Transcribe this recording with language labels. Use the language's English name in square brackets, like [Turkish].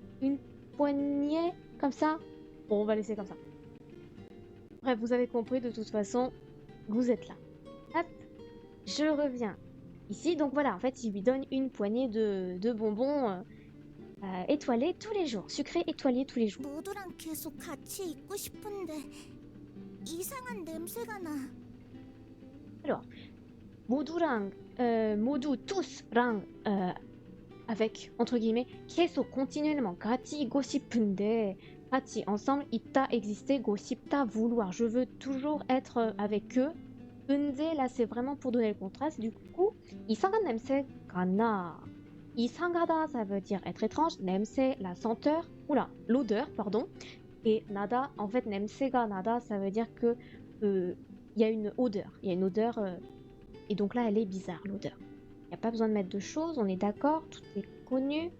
[French] Une poignée, comme ça. Bon, on va laisser comme ça. Bref, vous avez compris, de toute façon, vous êtes là. Hop, je reviens ici. Donc voilà, en fait, il lui donne une poignée de bonbons étoilés tous les jours. Sucrés étoilés tous les jours. [Korean] 모두랑 계속 같이 있고 싶은데 이상한 냄새가 나. [French] Alors, modu tous랑 avec, entre guillemets, 계속 continuellement, [Korean] 같이 있고 싶은데, [French] 같이, ensemble, 있다, exister, 있고 싶다, vouloir. Je veux toujours être avec eux. 근데, là, c'est vraiment pour donner le contraste. Du coup, [Korean] 이상한 냄새가 나. [French] 이상하다, ça veut dire être étrange. 냄새, la senteur. Oula, l'odeur, pardon. Et nada, en fait, [Korean] 냄새가 나다, [French] ça veut dire que il y a une odeur. Il y a une odeur. Et donc là, elle est bizarre, l'odeur. Il n'y a pas besoin de mettre de choses, on est d'accord, tout est connu.